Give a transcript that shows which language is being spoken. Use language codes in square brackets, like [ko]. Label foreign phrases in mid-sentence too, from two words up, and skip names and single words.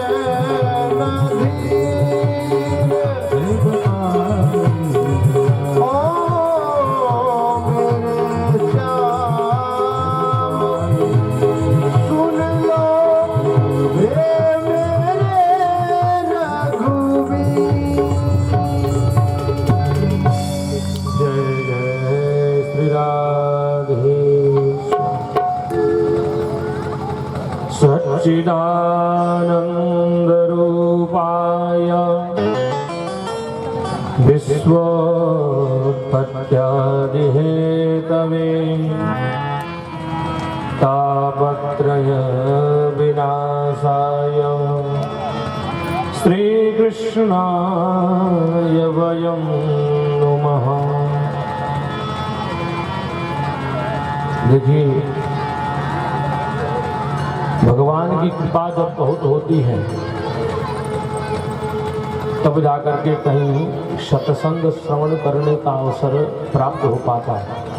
[hi] सुन लो हे मेरे रघुवीर जय जय श्री राधे [sa] सच्चिदानंद रूपाय विश्वोत्पत्त्यादिहेतवे तापत्रय विनाशाय श्रीकृष्णाय वयं नुमः। [hi] देखिए, भगवान की कृपा जब बहुत होती है तब जाकर के कहीं सत्संग श्रवण करने का अवसर प्राप्त हो पाता है।